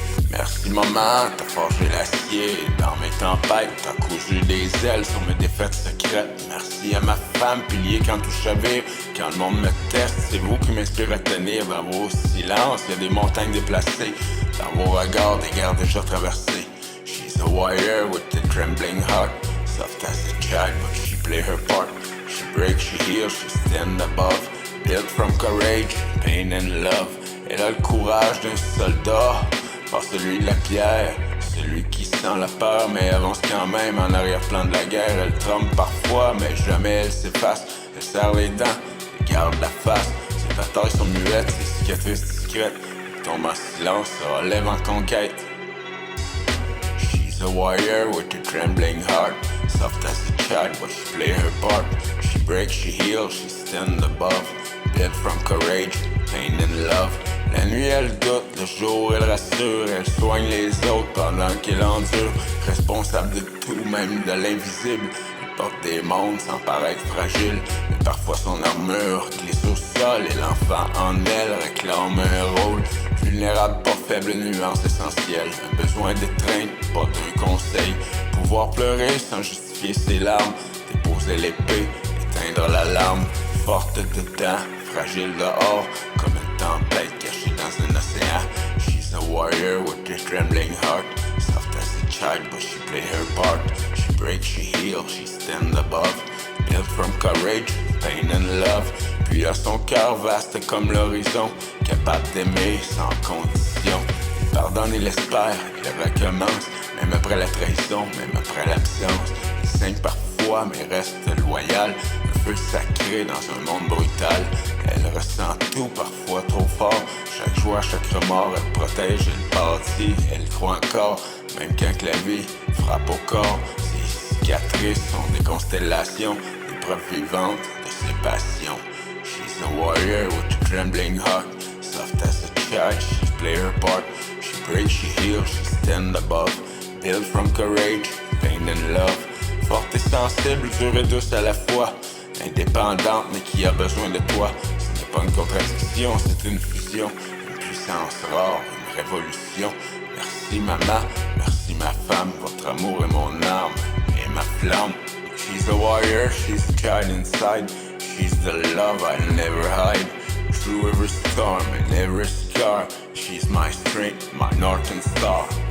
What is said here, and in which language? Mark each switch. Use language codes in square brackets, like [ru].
[fr] Merci maman, t'as forgé l'acier dans mes tempêtes, t'as cousu des ailes sur mes défaites secrètes. Merci à ma femme, pilier quand tout chavire, quand le monde me teste, c'est vous qui m'inspirez à tenir. Dans vos silences, y a des montagnes déplacées, dans vos regards, des guerres déjà traversées. [en] She's a warrior with a trembling heart, soft as a child, but she play her part. She breaks, she heals, she stand above, built from courage, pain and love. [fr] Elle a le courage d'un soldat, pas celui de la pierre, celui qui sent la peur mais avance quand même en arrière-plan de la guerre. Elle tremble parfois mais jamais elle s'efface. Elle serre les dents, elle garde la face. Ses batailles sont muettes, ses cicatrices discrètes. Elle tombe en silence, se relève en conquête. [en] She's a warrior with a trembling heart, soft as a child but she play her part. She breaks, she heals, she stand above, built from courage, pain and love. [fr] La nuit elle doute, le jour elle rassure, elle soigne les autres pendant qu'elle endure. Responsable de tout, même de l'invisible. Elle porte des mondes sans paraître fragile, mais parfois son armure glisse au sol et l'enfant en elle réclame un rôle. Vulnérable, pas faible, nuance essentielle. Un besoin d'étreinte, pas d'un conseil. Pouvoir pleurer sans justifier ses larmes. Déposer l'épée, éteindre l'alarme. Forte dedans, fragile dehors, comme une tempête cachée dans un océan. [en] She's a warrior with a trembling heart, soft as a child but she play her part. She breaks, she heals, she stand above, built from courage, pain and love. [fr] Puis à son cœur vaste comme l'horizon, capable d'aimer sans condition. Il pardonne et l'espère, il recommence, même après la trahison, même après l'absence. Il saigne parfois mais reste loyal, un feu sacré dans un monde brutal. Elle ressent tout parfois trop fort, chaque joie, chaque remords, elle protège, elle bâtit, elle croit encore, même quand la vie frappe au corps. Ses cicatrices sont des constellations, des preuves vivantes de ses passions. [en] She's a warrior with a trembling heart, soft as a child, she play her part. She breaks, she heals, she stand above, built from courage, pain and love. [fr] Forte et sensible, dure et douce à la fois, indépendante mais qui a besoin de toi. Ce n'est pas une contradiction, c'est une fusion, une puissance rare, une révolution. Merci maman, merci ma femme, votre amour est mon arme et ma flamme. [en] She's a warrior, she's a child inside, she's the love I'll never hide. Through every storm and every scar, she's my strength, my north and star.